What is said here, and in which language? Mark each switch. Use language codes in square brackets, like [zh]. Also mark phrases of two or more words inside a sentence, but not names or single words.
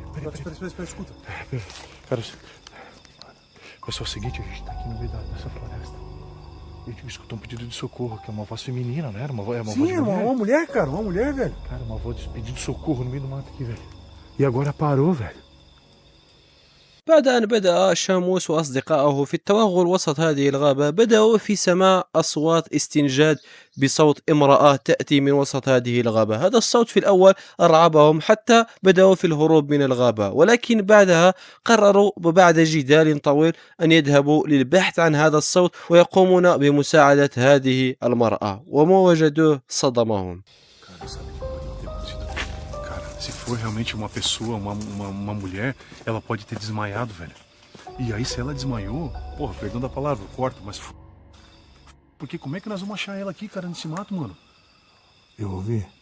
[pt] Espera, escuta. Cara, pessoal, é o seguinte, a gente tá aqui no meio dessa floresta. A gente escutou um pedido de socorro, que é uma voz feminina, não era? Uma voz Sim, de é mulher. uma mulher, cara. Uma mulher, velho. Cara, uma voz pedindo socorro no meio do mato aqui, velho. E agora parou, velho. [ar] بعد أن بدأ شاموس وأصدقائه في التوغل وسط هذه الغابة، بدأوا في سماع أصوات استنجاد بصوت امرأة تأتي من وسط هذه الغابة. هذا الصوت في الأول أرعبهم حتى بدأوا في الهروب من الغابة، ولكن بعدها قرروا بعد جدال طويل أن يذهبوا للبحث عن هذا الصوت ويقومون بمساعدة هذه المرأة، وما وجدوه صدمهم. [pt] Cara, sabe o que pode ter acontecido? Cara, se for realmente uma pessoa, uma mulher, ela pode ter desmaiado, velho. E aí, se ela desmaiou, porra, perdão da palavra, eu corto, mas... Porque como é que nós vamos achar ela aqui, cara, nesse mato, mano? Eu ouvi.